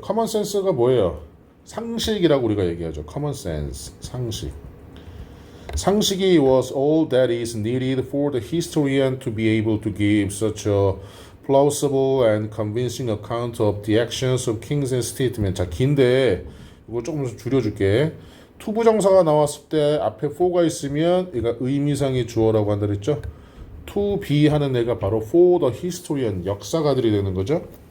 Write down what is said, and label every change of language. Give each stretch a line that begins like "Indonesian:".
Korean: common sense가 뭐예요? 상식이라고 우리가 얘기하죠.
English: common sense. 상식이 was all that is needed for the historian to be able to give such a plausible and convincing account of the actions of kings and statesmen.
Korean: 자, 긴데 이거 조금 줄여줄게. 투부정사가 나왔을 때 앞에 for가 있으면 얘가 의미상의 주어라고 한다 그랬죠.
English: to be
Korean: 하는 애가 바로
English: for the historian
Korean: 역사가들이 되는 거죠.